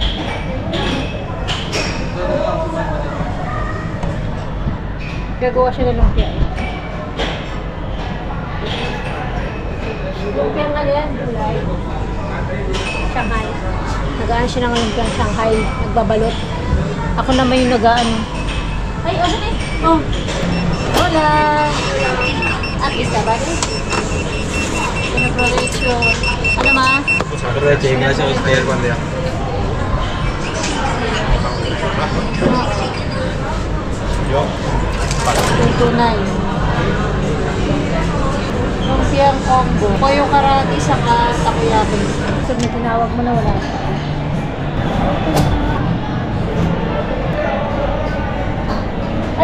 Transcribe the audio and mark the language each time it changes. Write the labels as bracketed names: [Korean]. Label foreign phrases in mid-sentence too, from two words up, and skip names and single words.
[Filipino] Gagawa siya ng lumpia. Lumpia nga yan, gulay. Shanghai. Nagaan siya ng lumpia Shanghai. Nagbabalot. Ako naman yung nagaan. Ay, o saan eh? Oh. [Spanish] Hola! Aquí está, ¿vale? Bueno, provecho. Ano ma? Aproveche, gracias a usted, buen día. Yo. [Filipino] Yung tunay. Lumpiang combo. Koyo karati saka takoyaki. So, may tinawag mo na wala. Ay!